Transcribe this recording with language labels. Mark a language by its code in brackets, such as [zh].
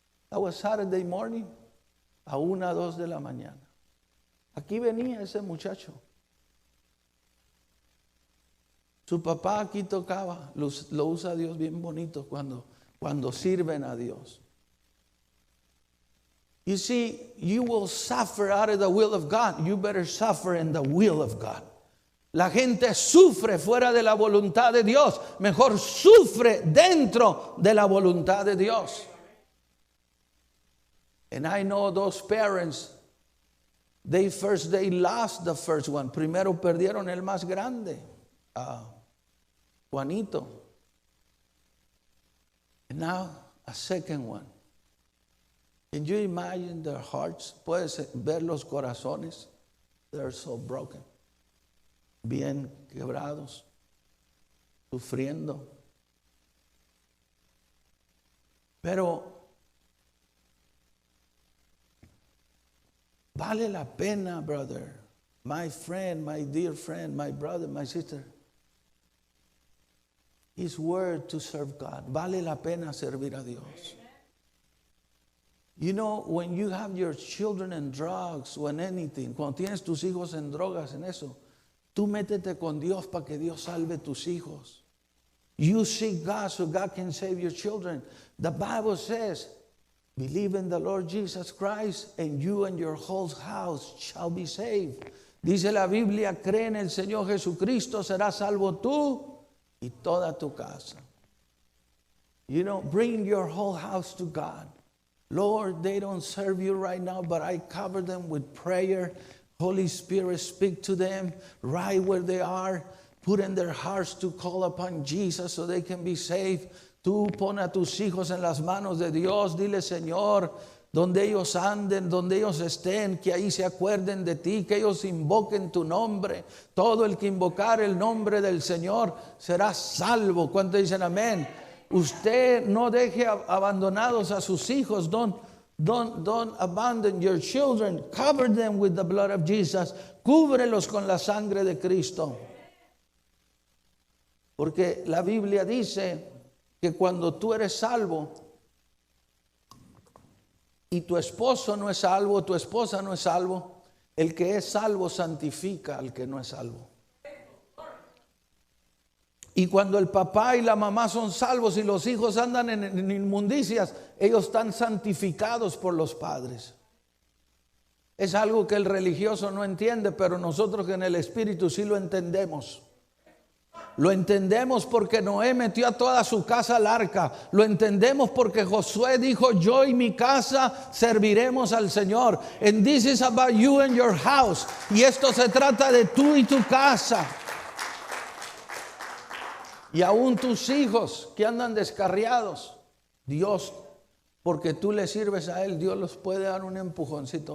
[en] That was Saturday morning, a 1, 2 [es] de la mañana. Aquí venía ese muchacho. Su papá aquí tocaba, lo usa Dios bien bonito cuando sirven a Dios. [en] You see, you will suffer out of the will of God. You better suffer in the will of God. [es] La gente sufre fuera de la voluntad de Dios. Mejor sufre dentro de la voluntad de Dios. [en] And I know those parents, they lost the first one. [es] Primero perdieron el más grande, Juanito. [en] And now a second one. Can you imagine their hearts? [es] Puedes ver los corazones. [en] They're so broken. [es] Bien quebrados. Sufriendo. Pero vale la pena, brother. [en] My friend, my dear friend, my brother, my sister. His word to serve God. [es] Vale la pena servir a Dios. [en] You know, when you have your children in drugs or in anything, [es] cuando tienes tus hijos en drogas, en eso, tú métete con Dios para que Dios salve tus hijos. [en] You seek God so God can save your children. The Bible says, believe in the Lord Jesus Christ and you and your whole house shall be saved. [es] Dice la Biblia, cree en el Señor Jesucristo, serás salvo tú y toda tu casa. [en] You know, bring your whole house to God. Lord, they don't serve you right now, but I cover them with prayer. Holy Spirit, speak to them right where they are. Put in their hearts to call upon Jesus so they can be saved. [es] Tú pon a tus hijos en las manos de Dios. Dile, Señor, donde ellos anden, donde ellos estén, que ahí se acuerden de ti, que ellos invoquen tu nombre. Todo el que invocar el nombre del Señor será salvo. ¿Cuántos dicen amén? Usted no deje abandonados a sus hijos. [en] Don't abandon your children. Cover them with the blood of Jesus. [es] Cúbrelos con la sangre de Cristo. Porque la Biblia dice que cuando tú eres salvo y tu esposo no es salvo, tu esposa no es salvo, el que es salvo santifica al que no es salvo. Y cuando el papá y la mamá son salvos y los hijos andan en inmundicias, ellos están santificados por los padres. Es algo que el religioso no entiende, pero nosotros en el Espíritu sí lo entendemos. Lo entendemos porque Noé metió a toda su casa al arca. Lo entendemos porque Josué dijo, yo y mi casa serviremos al Señor. [en] And this is about you and your house. [es] Y esto se trata de tú y tu casa. Y aún tus hijos que andan descarriados, Dios, porque tú le sirves a Él, Dios los puede dar un empujoncito.